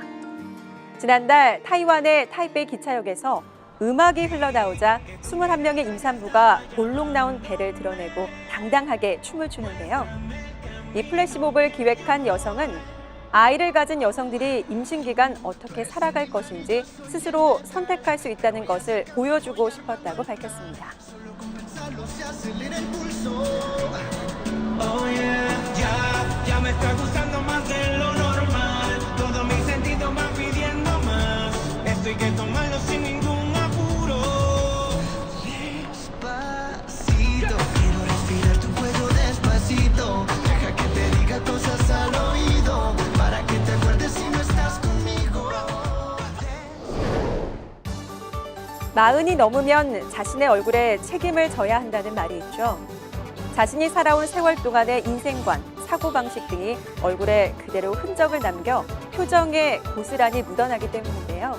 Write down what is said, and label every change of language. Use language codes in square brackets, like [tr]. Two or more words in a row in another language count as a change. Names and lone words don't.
[ko] 지난달 타이완의 타이베이 기차역에서 음악이 흘러나오자 21명의 임산부가 볼록 나온 배를 드러내고 당당하게 춤을 추는데요. 이 플래시몹을 기획한 여성은 아이를 가진 여성들이 임신 기간 어떻게 살아갈 것인지 스스로 선택할 수 있다는 것을 보여주고 싶었다고 밝혔습니다. [es] Ya me está gustando más de lo normal. Todos mis sentidos van pidiendo más. Esto hay que tomarlo sin ningún apuro. Despacito, quiero respirar tu cuello despacito. Deja que te diga cosas al oído para que te acuerdes si no estás conmigo. [ko] 마흔이 넘으면 자신의 얼굴에 책임을 져야 한다는 말이 있죠. 자신이 살아온 세월 동안의 인생관, 사고방식 등이 얼굴에 그대로 흔적을 남겨 표정에 고스란히 묻어나기 때문인데요.